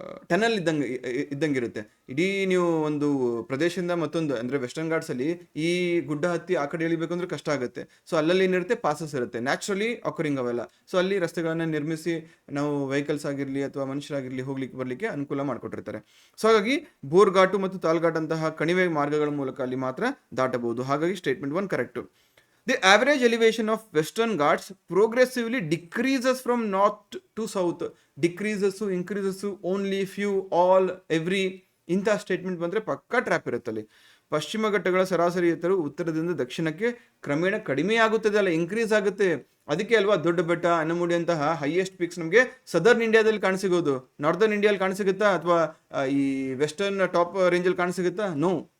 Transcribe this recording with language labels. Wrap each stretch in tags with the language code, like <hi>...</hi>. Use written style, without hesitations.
<kn>Tunnel ಇದ್ದಂಗೆ ಇರುತ್ತೆ. ಇಡೀ ನೀವು ಒಂದು ಪ್ರದೇಶದಿಂದ ಮತ್ತೊಂದು ಅಂದರೆ ವೆಸ್ಟರ್ನ್ ಘಾಟ್ಸಲ್ಲಿ ಈ ಗುಡ್ಡ ಹತ್ತಿ ಆ ಕಡೆ ಇಳಿಬೇಕು ಅಂದ್ರೆ ಕಷ್ಟ ಆಗುತ್ತೆ. ಸೊ ಅಲ್ಲಲ್ಲಿ ಏನಿರುತ್ತೆ, ಪಾಸಸ್ ಇರುತ್ತೆ,</kn> <en>naturally occurring</en> <kn>ಅವೆಲ್ಲ. ಸೊ ಅಲ್ಲಿ ರಸ್ತೆಗಳನ್ನು ನಿರ್ಮಿಸಿ ನಾವು ವೆಹಿಕಲ್ಸ್ ಆಗಿರಲಿ ಅಥವಾ ಮನುಷ್ಯರಾಗಿರಲಿ ಹೋಗ್ಲಿಕ್ಕೆ ಬರಲಿಕ್ಕೆ ಅನುಕೂಲ ಮಾಡಿಕೊಟ್ಟಿರ್ತಾರೆ. ಸೊ ಹಾಗಾಗಿ ಬೋರ್ಘಾಟು ಮತ್ತು ತಾಲ್ಘಾಟ್ ಅಂತಹ ಕಣಿವೆ ಮಾರ್ಗಗಳ ಮೂಲಕ ಅಲ್ಲಿ ಮಾತ್ರ ದಾಟಬಹುದು. ಹಾಗಾಗಿ statement 1 correct.</kn> <en>The average elevation of Western Ghats progressively decreases from north to south. Decreases, increases, only, few, all, every.</en> <kn>ಇಂಥ ಸ್ಟೇಟ್ಮೆಂಟ್ ಬಂದರೆ ಪಕ್ಕಾ ಟ್ರ್ಯಾಪ್ ಇರುತ್ತಲ್ಲಿ. ಪಶ್ಚಿಮ ಘಟ್ಟಗಳ ಸರಾಸರಿ ಎತ್ತರವು ಉತ್ತರದಿಂದ ದಕ್ಷಿಣಕ್ಕೆ ಕ್ರಮೇಣ ಕಡಿಮೆ ಆಗುತ್ತದೆ, ಅಲ್ಲ ಇನ್ಕ್ರೀಸ್ ಆಗುತ್ತೆ. ಅದಕ್ಕೆ ಅಲ್ವಾ ದೊಡ್ಡ ಬೆಟ್ಟ, ಅನ್ನಮುಡಿ ಅಂತಹ ಹೈಯೆಸ್ಟ್ ಪಿಕ್ಸ್ ನಮಗೆ ಸದರ್ನ್ ಇಂಡಿಯಾದಲ್ಲಿ ಕಾಣಸಿಗೋದು. ನಾರ್ದರ್ನ್ ಇಂಡಿಯಾದಲ್ಲಿ ಕಾಣಸಿಗುತ್ತಾ ಅಥವಾ ಈ ವೆಸ್ಟರ್ನ್ ಟಾಪ್ ರೇಂಜಲ್ಲಿ ಕಾಣಸಿಗುತ್ತಾ? ನೋ.</kn>